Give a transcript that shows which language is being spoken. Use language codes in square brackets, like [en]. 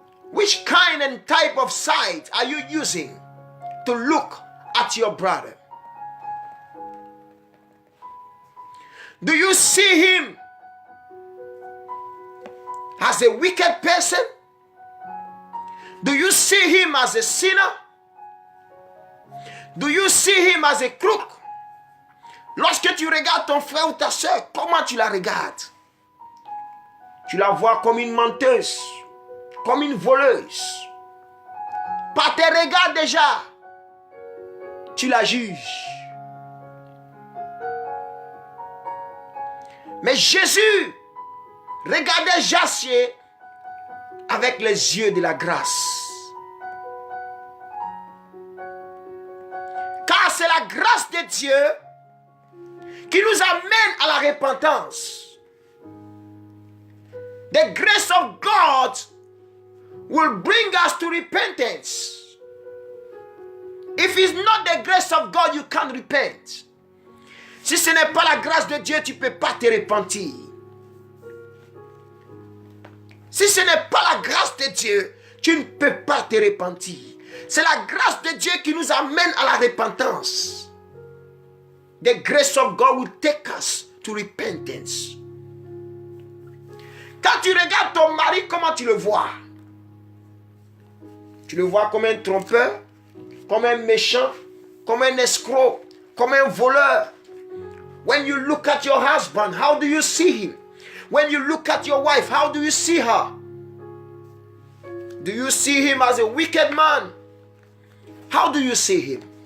[en] Which kind and type of sight are you using to look at your brother? Do you see him as a wicked person? Do you see him as a sinner? Do you see him as a crook? [fr] Lorsque tu regardes ton frère ou ta soeur, comment tu la regardes? Tu la vois comme une menteuse, comme une voleuse. Par tes regards déjà, tu la juges. Mais Jésus regardait Jacier avec les yeux de la grâce. Car c'est la grâce de Dieu qui nous amène à la repentance. [en] The grace of God will bring us to repentance. If it's not the grace of God, you can't repent. [fr] Si ce n'est pas la grâce de Dieu, tu ne peux pas te repentir. Si ce n'est pas la grâce de Dieu, tu ne peux pas te repentir. C'est la grâce de Dieu qui nous amène à la repentance. [en] The grace of God will take us to repentance. [fr] Quand tu regardes ton mari, comment tu le vois? Tu le vois comme un trompeur, comme un méchant, comme un escroc, comme un voleur. [en] When you look at your husband, how do you see him? When you look at your wife, how do you see her? Do you see him as a wicked man? How do you see him?